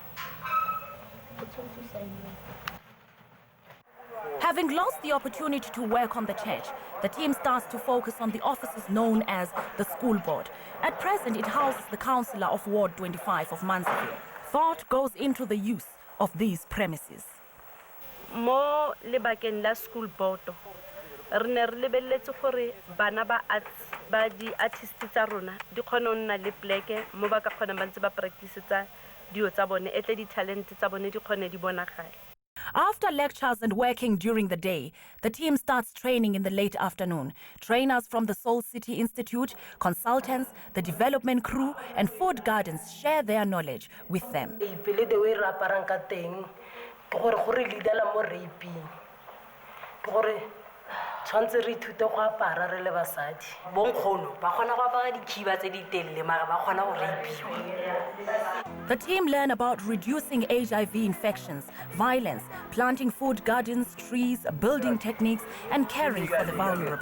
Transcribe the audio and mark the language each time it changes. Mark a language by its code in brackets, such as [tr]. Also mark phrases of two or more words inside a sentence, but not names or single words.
[en] Having lost the opportunity to work on the church, the team starts to focus on the offices known as the school board. At present, it houses the councillor of Ward 25 of Munsieville. Thought goes into the use of these premises. [tn] Mo lebakeng la [en] school board [tn] re ne re lebelletse gore bana ba di artist tsa rona di khona o nna le pleke mo ba ka khona ba ntse ba practice tsa dio tsa bone etle di talent tsa bone di khone di bonagala. [en] After lectures and working during the day, the team starts training in the late afternoon. Trainers from the Soul City Institute, consultants, the development crew, and food gardens share their knowledge with them. The team learn about reducing HIV infections, violence, planting food gardens, trees, building techniques, and caring for the vulnerable.